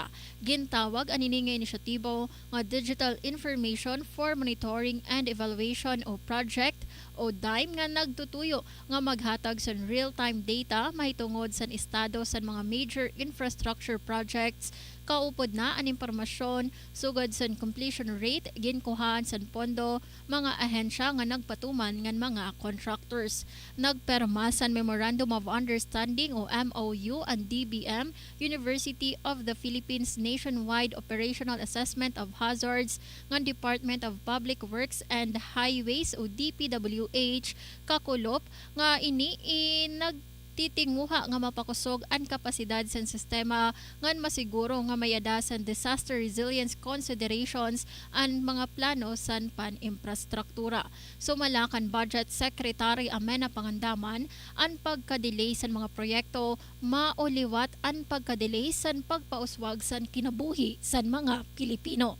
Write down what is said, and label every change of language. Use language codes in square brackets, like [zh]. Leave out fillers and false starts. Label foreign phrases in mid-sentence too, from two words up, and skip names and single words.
[war] Gintawag anini nga inisyatibo nga Digital Information for Monitoring and Evaluation o Project o DIME nga nagtutuyo nga maghatag sa [en] real-time data [war] mahitungod sa estado sa mga [en] major infrastructure projects. [war] Kaupod na ang impormasyon sugod sa [en] completion rate [war] ginkuhaan sa pondo mga ahensya nga nagpatuman ngan mga contractors. Nagperma sa Memorandum of Understanding o MOU ang DBM, University of the Philippines Nationwide Operational Assessment of Hazards ng Department of Public Works and Highways o DPWH kakulop nga ini titinguha nga mapakusog ang kapasidad sa sistema ngan masiguro nga mayada sa [en] disaster resilience considerations [war] ang mga plano sa pan-infrastruktura. Sumalakan [en] Budget Secretary [war] Amena Pangandaman ang pagkadelay sa mga proyekto mauliwat ang pagkadelay sa pagpauswag sa kinabuhi sa mga Pilipino.